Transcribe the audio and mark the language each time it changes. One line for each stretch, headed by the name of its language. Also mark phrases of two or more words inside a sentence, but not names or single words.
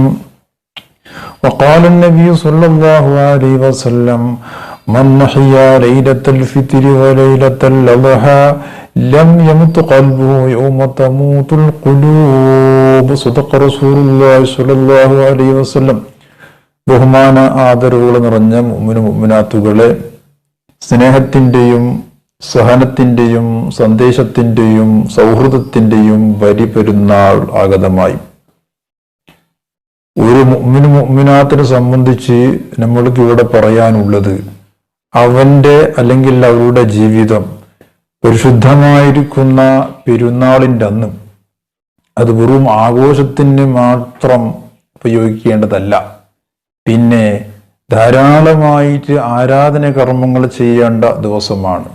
Arabic: وقال النبي صلى الله عليه وسلم: من أحيا ليلة الفطر وليلة الأضحى لم يمت قلبه يوم تموت القلوب. صدق رسول الله صلى الله عليه وسلم.
Malayalam: ബഹുമാന ആദരവുകൾ നിറഞ്ഞ മുഅ്മിനാത്തുകളെ, സ്നേഹത്തിൻ്റെയും സഹനത്തിൻ്റെയും സന്ദേശത്തിൻ്റെയും സൗഹൃദത്തിൻ്റെയും ബലിപെരുന്നാൾ ആഗതമായി. ഒരു മുഅ്മിനാത്തിനെ സംബന്ധിച്ച് നമ്മൾക്ക് ഇവിടെ പറയാനുള്ളത്, അവന്റെ അല്ലെങ്കിൽ അവരുടെ ജീവിതം പരിശുദ്ധമായിരിക്കുന്ന പെരുന്നാളിൻ്റെ അന്ന് അത് വെറും ആഘോഷത്തിന് മാത്രം ഉപയോഗിക്കേണ്ടതല്ല, പിന്നെ ധാരാളമായിട്ട് ആരാധന കർമ്മങ്ങൾ ചെയ്യേണ്ട ദിവസമാണ്.